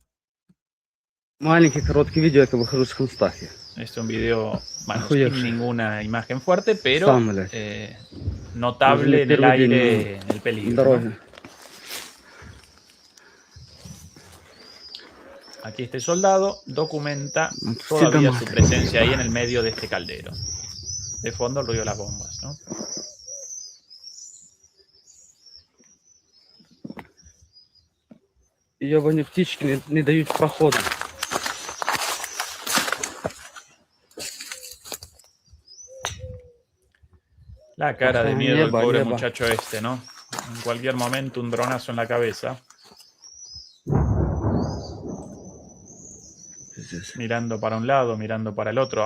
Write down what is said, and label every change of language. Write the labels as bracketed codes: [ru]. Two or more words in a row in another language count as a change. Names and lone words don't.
[es] Este es un video, bueno, sin ninguna imagen fuerte, pero notable en el aire, en el peligro, ¿no? Aquí este soldado documenta todavía su presencia ahí en el medio de este caldero. De fondo el ruido de las bombas, ¿no? [uk] Ёбані птички не дають проходу. [es] La cara de miedo del pobre muchacho este, ¿no? En cualquier momento un dronazo en la cabeza. Mirando para un lado, mirando para el otro.